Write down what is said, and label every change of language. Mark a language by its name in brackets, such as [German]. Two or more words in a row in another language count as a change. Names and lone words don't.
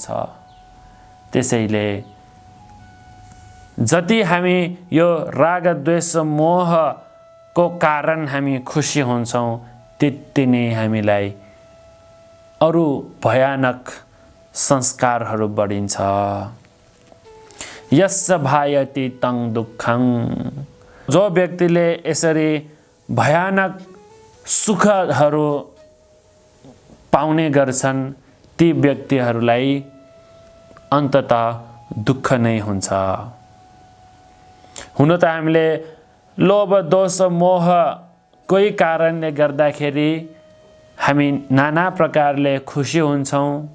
[Nepali] त्यसैले जति हामी यो राग द्वेष मोहको कारण हामी खुसी हुन्छौँ त्यति नै हामीलाई अरू भयानक संस्कारहरू बढिन्छ। [Sanskrit] यस्य भायति तं दुःखं, [Nepali] जो व्यक्तिले यसरी भयानक सुखहरू पाउने गर्छन् ती व्यक्तिहरूलाई अन्ततः दुःख नै हुन्छ। हुन त हामीले लोभ दोष मोह कोही कारणले गर्दाखेरि हामी नाना प्रकारले खुसी हुन्छौँ।